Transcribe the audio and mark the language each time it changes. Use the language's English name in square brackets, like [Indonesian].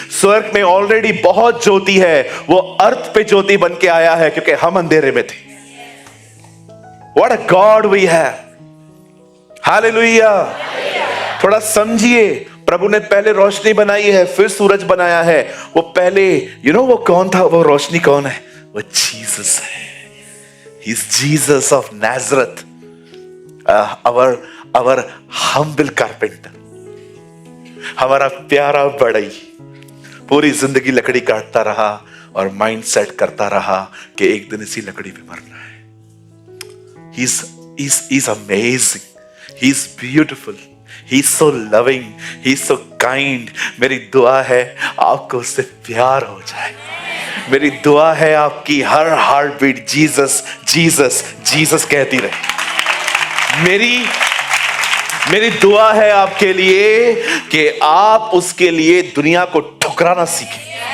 [Hindi] स्वर्ग में ऑलरेडी बहुत ज्योति है, वो अर्थ पे ज्योति बन के आया है, क्योंकि हम अंधेरे में थे। [English] What a God we have! [Hindi] Hallelujah. थोड़ा समझिए, प्रभु ने पहले रोशनी बनाई है, फिर सूरज बनाया है। वो पहले वो कौन था? वो रोशनी कौन है? वो जीसस है। [English] He is Jesus of Nazareth, our humble carpenter, [Hindi] हमारा प्यारा बढ़ई। पूरी जिंदगी लकड़ी काटता रहा और माइंड सेट करता रहा कि एक दिन इसी लकड़ी पे मरना है। [English] He's amazing, he's beautiful, he's so loving, he's so kind। [Hindi] मेरी दुआ है आपको उससे प्यार हो जाए। मेरी दुआ है आपकी हर heart beat Jesus Jesus Jesus कहती रहे। मेरी दुआ है आपके लिए कि आप उसके लिए दुनिया को ठुकराना सीखें।